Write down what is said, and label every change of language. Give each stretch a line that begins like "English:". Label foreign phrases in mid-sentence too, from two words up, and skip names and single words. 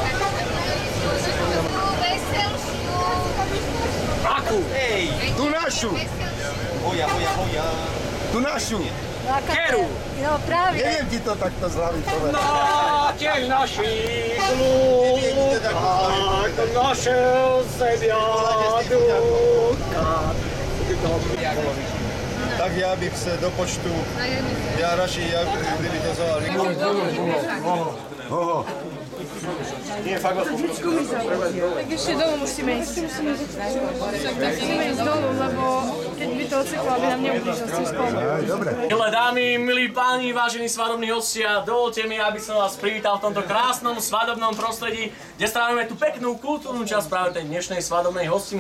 Slovak: Akú? Ej! Tu našu! Hoja. Tu našu! Keru? No práve. Neviem ti to takto z hlavy povedať. Na těch našich lúkach našiel sebia ducha.
Czech: Tak já bych se do počtu, já radši, kdyby to vzal.
Slovak: Nie, fakt vás poprosím. Tak ešte domov musíme ísť. Musíme ísť domov, lebo keď by to oceklo, aby nám neublížil s tým spolu. Dobre. Milé dámy, milí páni, vážení svadobní hostia, dovolte mi, aby som vás privítal v tomto krásnom svadobnom prostredí, kde strávime tú peknú kultúrnu časť práve tej dnešnej svadobnej hostiny.